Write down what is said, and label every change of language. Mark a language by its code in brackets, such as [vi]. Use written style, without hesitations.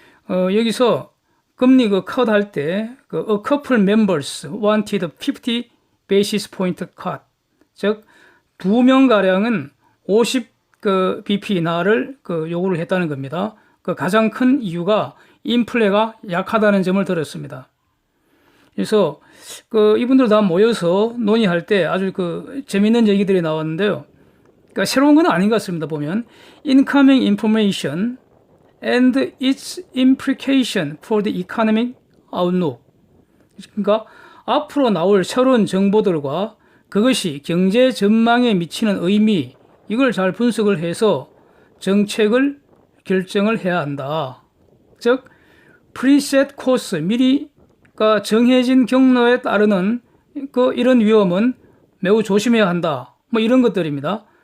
[ko] 여기서 금리 컷 할 때 [en] a couple members wanted 50 basis point cut, [ko] 즉 2명가량은 50 BP 인하를 요구를 했다는 겁니다. 가장 큰 이유가 인플레가 약하다는 점을 들었습니다. 그래서 이분들 다 모여서 논의할 때 아주 재미있는 얘기들이 나왔는데요. 새로운 건 아닌 것 같습니다. [en] 보면 incoming information and its implication for the economic outlook. [ko] 그러니까 앞으로 나올 새로운 정보들과 그것이 경제 전망에 미치는 의미, 이걸 잘 분석을 해서 정책을 결정을 해야 한다. 즉, 프리셋 코스, 미리 정해진 경로에 따르는 이런 위험은 매우 조심해야 한다. 이런 것들입니다.